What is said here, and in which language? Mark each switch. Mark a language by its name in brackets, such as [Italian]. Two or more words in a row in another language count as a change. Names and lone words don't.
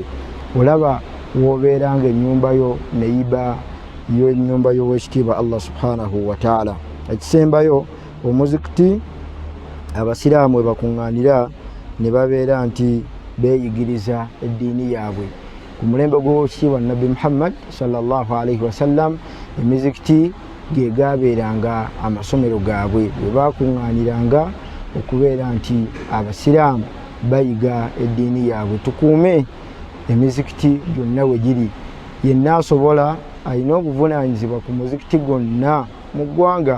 [Ganda] Olaba wobeera nga ennyumba yo neyiba yo ennyumba y'owekitiibwa Allah [Arabic] سبحانه وتعالى. [Ganda] Ekisembayo, omuzikiti abasiraamu we bakuŋŋaanira ne babeera nti beeyigiriza eddiini yaabwe. Ku mulembe gw'owekitiibwa Nabbi Muhammad [Arabic] صلى الله عليه وسلم, [Ganda] emizikiti ge gaabeeranga amasomero gaabwe, we baakuŋŋaaniranga okubeera nti abasiraamu bayiga eddiini yaabwe. Tukuume emizikiti gyonna we giri. Yenna asobola alina obuvunaanyizibwa ku muzikiti gwonna mu ggwanga.